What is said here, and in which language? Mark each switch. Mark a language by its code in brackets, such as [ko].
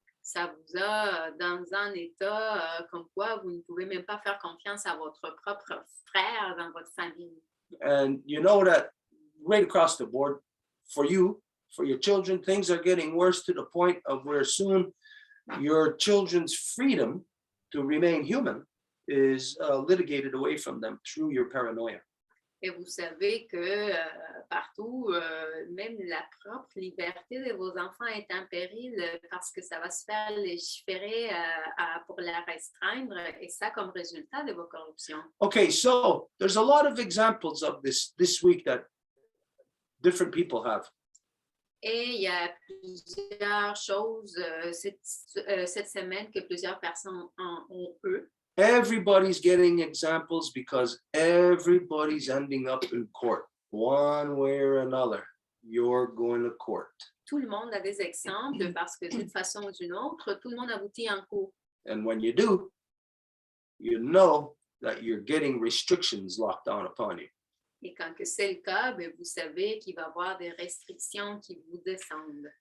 [fr] ça vous a dans un état comme quoi vous ne pouvez même pas faire confiance à votre propre frère dans votre famille. [en] And you know that right across the board, for you, for your children, things are getting worse to the point of where soon your children's freedom to remain human is litigated away from them through your paranoia. [fr] Et vous savez que partout, même la propre liberté de vos enfants est en péril parce que ça va se faire légiférer pour la restreindre et ça comme résultat de vos corruptions. [en] Okay, so there's a lot of examples of this week that different people have. [fr] Et il y a plusieurs choses cette semaine que plusieurs personnes ont eux. [en] Everybody's getting examples because everybody's ending up in court one way or another. You're going to court. [fr] Tout le monde a des exemples parce que d'une façon ou d'une autre, tout le monde aboutit en cours. [en] And when you do, you know that you're getting restrictions locked on upon you. [fr] Et quand que c'est le cas, ben, vous savez qu'il va y avoir des restrictions qui vous descendent.